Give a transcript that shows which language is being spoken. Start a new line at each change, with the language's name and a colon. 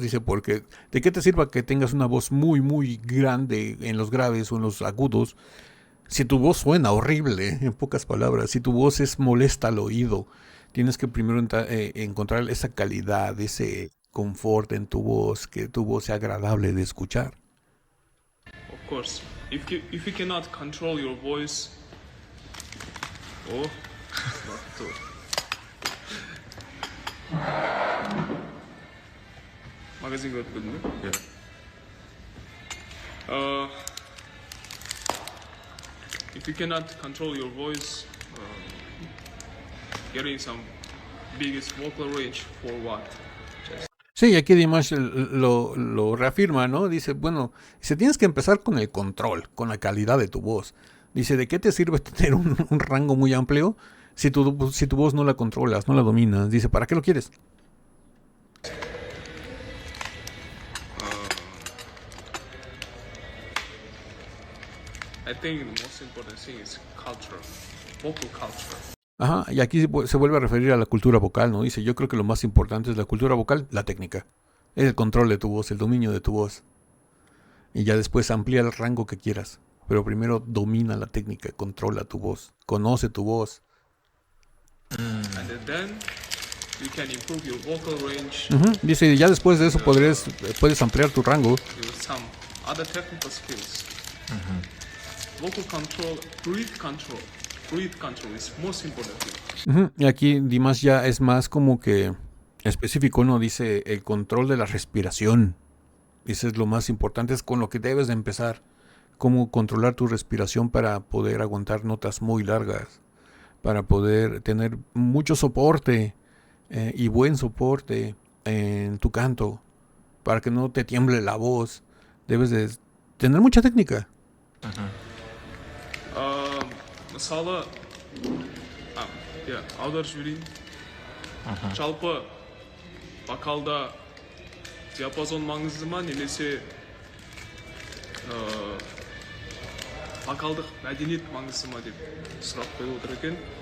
Spanish: Dice, porque ¿de qué te sirva que tengas una voz muy, muy grande en los graves o en los agudos? Si tu voz suena horrible, en pocas palabras, si tu voz es molesta al oído, tienes que primero encontrar esa calidad, ese confort en tu voz, que tu voz sea agradable de escuchar.
English: Of course. If you cannot control your voice, it's not good. Magazine got good, no? Yeah. If you cannot control your voice, getting some biggest vocal range for what?
Spanish: Sí, aquí Dimash lo reafirma, ¿no? Dice, bueno, tienes que empezar con el control, con la calidad de tu voz. Dice, ¿de qué te sirve tener un rango muy amplio si tu voz no la controlas, no la dominas? Dice, ¿para qué lo quieres?
English: I think the most important thing is culture, vocal culture.
Spanish: Ajá, y aquí se vuelve a referir a la cultura vocal, ¿no? Dice, yo creo que lo más importante es la cultura vocal, la técnica. Es el control de tu voz, el dominio de tu voz. Y ya después amplía el rango que quieras. Pero primero domina la técnica, controla tu voz, conoce tu voz.
English: And then you can improve your vocal range
Spanish: Dice, ya después de eso puedes ampliar tu rango.
English: with some other technical skills. Vocal control, breath control. Breath control is most important thing.
Spanish: Y aquí Dimash ya es más como que específico, ¿no? Dice, el control de la respiración. Dice, es lo más importante, es con lo que debes de empezar. Cómo controlar tu respiración para poder aguantar notas muy largas. Para poder tener mucho soporte y buen soporte en tu canto. Para que no te tiemble la voz. Debes de tener mucha técnica.
Kazakh: Мысалы, аударып жіберейін. Жалпы вокалда диапазон маңызды ма, немесе вокалдық мәдениет маңызды ма деп сұрақ қойып отыр екен.